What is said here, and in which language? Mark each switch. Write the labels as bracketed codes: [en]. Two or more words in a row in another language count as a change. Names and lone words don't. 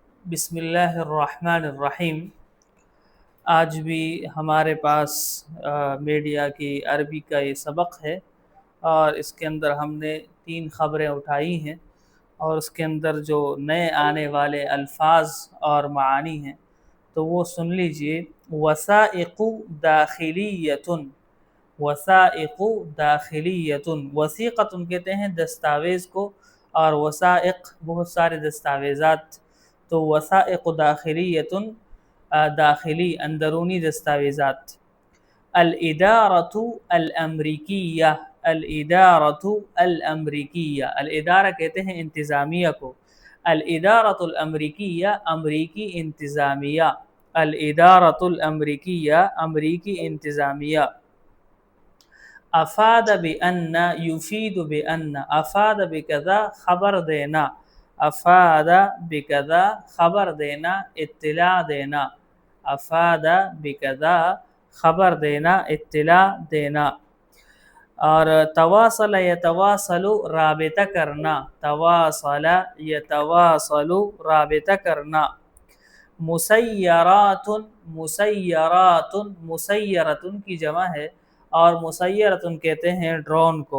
[ar] بسم اللہ الرحمن الرحیم۔ [ur] آج بھی ہمارے پاس میڈیا کی عربی کا یہ سبق ہے، اور اس کے اندر ہم نے 3 خبریں اٹھائی ہیں، اور اس کے اندر جو نئے آنے والے الفاظ اور معانی ہیں تو وہ سن لیجئے۔ [ar] وثائق داخلیتن، وثائق داخلیتن، [ur] وثیقتن کہتے ہیں دستاویز کو، اور وثائق بہت سارے دستاویزات، تو [ar] وثائق داخلیتن [ur] داخلی اندرونی دستاویزات۔ [ar] الادارۃ الامریکیہ، الادارۃ الامریکیہ، [ur] الادارہ کہتے ہیں انتظامیہ کو، [ar] الادارۃ الامریکیہ [ur] امریکی انتظامیہ، [ar] الادارۃ الامریکیہ [ur] امریکی انتظامیہ۔ [ar] افاد بأن، یفید بأن، افاد بکذا [ur] خبر دینا، [ar] افاد بکذا [ur] خبر دینا، اطلاع دینا، [ar] افاد بکذا [ur] خبر دینا، اطلاع دینا۔ اور [ar] تواصل یتواصل [ur] رابطہ کرنا، [ar] تواصل یتواصل [ur] رابطہ کرنا۔ [ar] مسیرات، مسیرات، [ur] مسیرۃ کی جمع ہے، اور مسیرۃ کہتے ہیں ڈرون کو۔